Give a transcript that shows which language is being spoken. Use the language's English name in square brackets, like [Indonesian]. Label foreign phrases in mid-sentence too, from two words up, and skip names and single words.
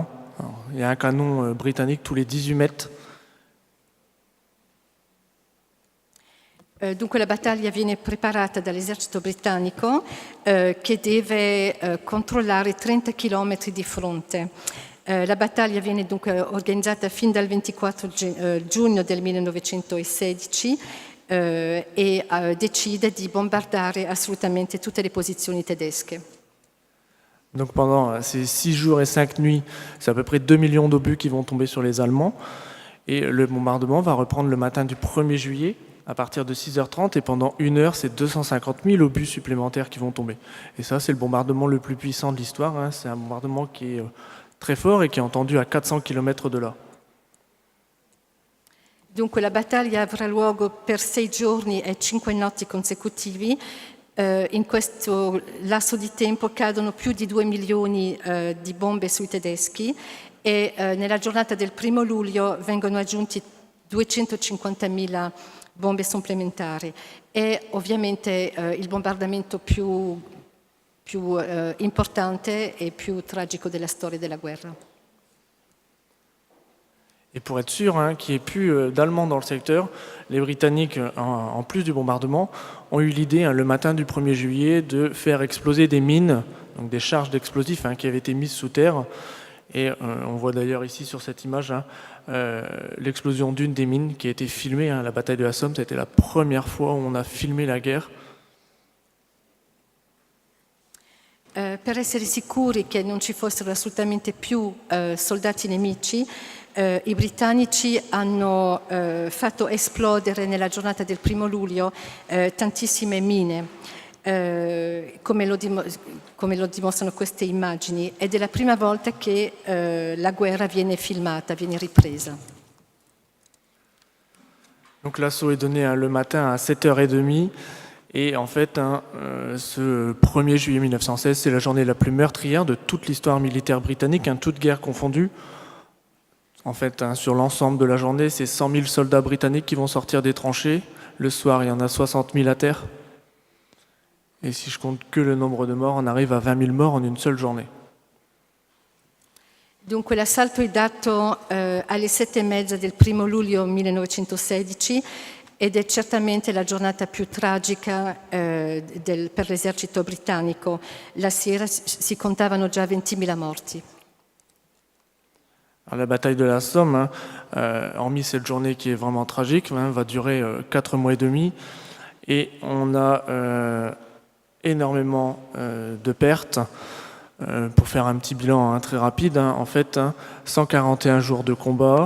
[French] Alors, il y a un canon britannique tous les 18 mètres. [Italian] Dunque la battaglia viene preparata dall'esercito britannico che deve controllare 30 km di fronte. La battaglia viene dunque organizzata fin dal 24 giugno del 1916 e decide di bombardare assolutamente tutte le posizioni tedesche. [French] Donc pendant ces 6 jours et 5 nuits, c'est à peu près 2 millions d'obus qui vont tomber sur les Allemands. Et le bombardement va reprendre le matin du 1er juillet à partir de 6h30 et pendant 1 heure, c'est 250 000 obus supplémentaires qui vont tomber. Et ça, c'est le bombardement le plus puissant de l'histoire. C'est un bombardement qui est très fort et qui est entendu à 400 km de là. [Italian] Dunque la battaglia avrà luogo per 6 giorni e 5 notti consecutivi. In questo lasso di tempo cadono più di 2 milioni di bombe sui tedeschi e nella giornata del 1 luglio vengono aggiunti 250.000 bombe supplementari. È ovviamente il bombardamento più importante [French] et plus tragique de la [Italian] storia della guerra. [French] Et pour être sûr qu'il n'y ait plus d'Allemands dans le secteur, les Britanniques, en plus du bombardement, ont eu l'idée le matin du 1er juillet de faire exploser des mines, donc des charges d'explosifs qui avaient été mises sous terre. Et on voit d'ailleurs ici sur cette image l'explosion d'une des mines qui a été filmée. La bataille de la Somme, ça a été la première fois où on a filmé la guerre. [Italian] Per essere sicuri che non ci fossero assolutamente più soldati nemici, i britannici hanno fatto esplodere nella giornata del 1° luglio tantissime mine, come lo dimostrano queste immagini, ed è la prima volta che la guerra viene filmata, viene ripresa. [French] Donc l'assaut est donné le matin à 7h30. Et en fait, ce 1er juillet 1916, c'est la journée la plus meurtrière de toute l'histoire militaire britannique, toute guerre confondue. En fait, sur l'ensemble de la journée, c'est 100 000 soldats britanniques qui vont sortir des tranchées. Le soir, il y en a 60 000 à terre. Et si je compte que le nombre de morts, on arrive à 20 000 morts en une seule journée. [Italian] Dunque l'assalto è dato alle 7:30 del 1° luglio 1916 ed è certamente la giornata più tragica per l'esercito britannico. La sera si contavano già 20.000 morti. [French] Alors, la bataille de la Somme, hormis cette journée qui est vraiment tragique, va durer 4 mois et demi. Et on a énormément de pertes. Pour faire un petit bilan très rapide, en fait, 141 jours de combat.